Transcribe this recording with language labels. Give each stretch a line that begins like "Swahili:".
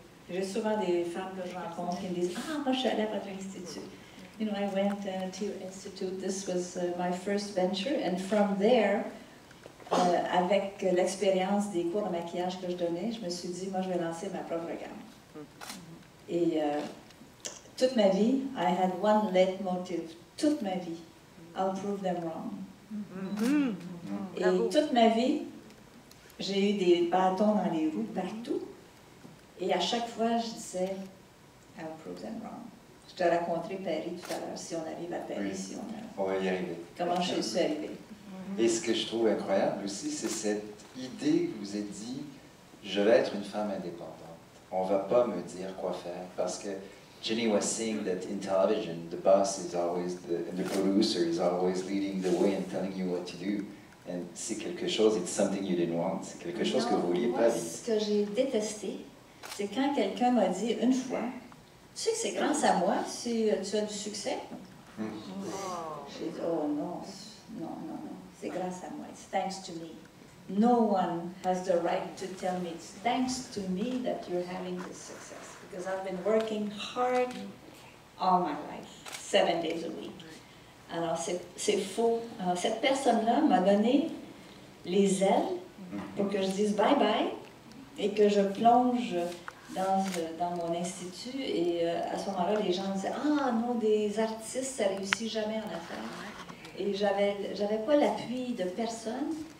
French: J'ai souvent des femmes que je rencontre qui me disent « Ah, moi, je suis allée à votre institut. »
English: You know, I went to your institute. This was my first venture. And from there,
French: avec l'expérience des cours de maquillage que je donnais, je me suis dit, moi, je vais lancer ma propre gamme. Et toute ma vie,
English: I had one leitmotiv.
French: Toute ma vie,
English: I'll prove them wrong.
French: Et toute ma vie, j'ai eu des bâtons dans les roues partout. Et à chaque fois, je disais,
English: I'll prove them wrong.
French: Je te raconterai Paris tout à l'heure, si on arrive à Paris, Oui. si On va y arriver. comment je suis arrivée. Et ce que je trouve incroyable aussi, c'est cette idée que vous êtes dit, je vais être une femme indépendante. On ne va pas me dire quoi faire, parce que
English: Jeanne was saying that in television, the boss is always, the producer is always leading the way and telling you what to do.
French: And c'est quelque chose,
English: it's something you didn't want,
French: c'est quelque chose que vous ne vouliez pas vivre. Ce que j'ai détesté, c'est quand quelqu'un m'a dit une fois, tu sais que c'est grâce à moi si tu as du succès. J'ai dit, oh non, non, non, non, c'est grâce à moi,
English: it's thanks to me. No one has the right to tell me it's thanks to me that you're having this success. Because I've been working hard all my life, 7 days a week.
French: Alors, c'est faux. Alors, cette personne-là m'a donné les ailes pour que je dise bye-bye et que je plonge dans mon institut. Et à ce moment-là, les gens disaient « Ah non, des artistes, ça réussit jamais en affaires. » Et j'avais pas l'appui de personne.